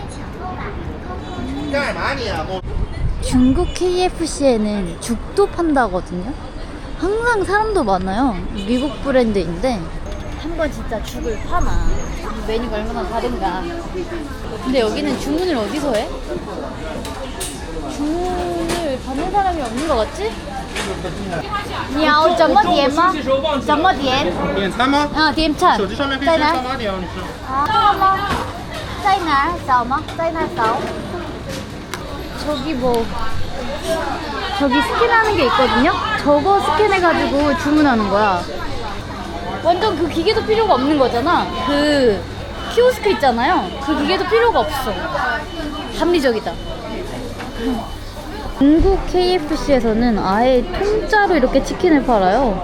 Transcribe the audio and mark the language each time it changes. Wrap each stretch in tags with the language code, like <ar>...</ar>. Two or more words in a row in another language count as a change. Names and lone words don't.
<ko>중국 KFC에는 죽도 판다거든요. 항상 사람도 많아요. 미국 브랜드인데 한번 진짜 죽을 파나. 메뉴가 얼마나 다른가. 근데 여기는 주문을 어디서 해? 주문을 받는 사람이 없는 것 같지?</ko> <zh>你要怎么点吗？怎么点？点餐吗？点餐。手机上面可以先扫码点哦，你是。这个吗？在哪儿扫吗？在哪儿扫？</zh> <ko>저기 뭐 저기 스캔하는 게 있거든요? 저거 스캔해가지고 주문하는 거야. 완전 그 기계도 필요가 없는 거잖아. 그 키오스크 있잖아요. 그 기계도 필요가 없어. 합리적이다. 중국 KFC에서는 아예 통짜로 이렇게 치킨을 팔아요.</ko>